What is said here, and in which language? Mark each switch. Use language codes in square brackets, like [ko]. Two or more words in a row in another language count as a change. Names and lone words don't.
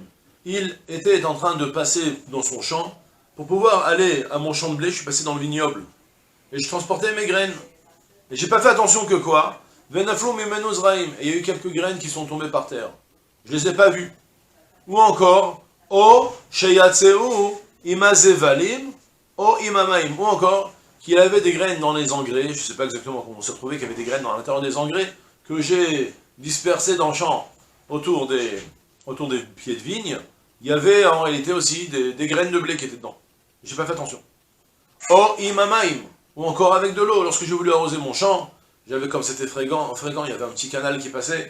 [fr] Il était en train de passer dans son champ. Pour pouvoir aller à mon champ de blé, je suis passé dans le vignoble. Et je transportais mes graines. Et j'ai pas fait attention que quoi? [he] ונפלו ממנו זרעים. [fr] Et il y a eu quelques graines qui sont tombées par terre. Je les ai pas vues. Ou encore, [he] או שיצאו עם הזבלים, או עם המים. [fr] Ou encore, qu'il avait des graines dans les engrais. Je sais pas exactement comment on s'est retrouvé, qu'il y avait des graines dans l'intérieur des engrais, que j'ai dispersé dans le champ, autour des pieds de vigne. Il y avait en réalité aussi des graines de blé qui étaient dedans. J'ai pas fait attention. [he] או עם המים, [fr] ou encore avec de l'eau. Lorsque j'ai voulu arroser mon champ, j'avais comme c'était fréquent, il y avait un petit canal qui passait.